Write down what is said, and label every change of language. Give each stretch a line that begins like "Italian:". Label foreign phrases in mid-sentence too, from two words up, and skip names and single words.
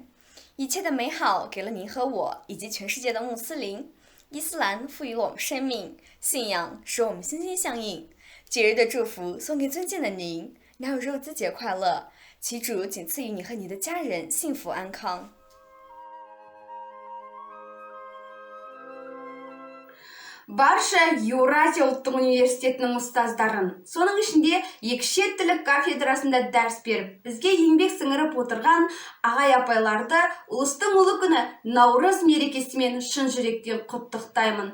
Chinese: 一切的美好给了您和我，以及全世界的穆斯林。伊斯兰赋予了我们生命，信仰使我们心心相印。节日的祝福送给尊敬的您，鸟肉孜节快乐！祈主仅赐予你和你的家人幸福安康。
Kazakh: Барша Еуразия ұлттық университетінің ұстаздарын, соның ішінде екі шет тілі кафедрасында дәріс беріп, бізге еңбек сіңіріп отырған ағай апайларды ұлыстың ұлы күні Наурыз мерекесімен шын жүректен құттықтаймын.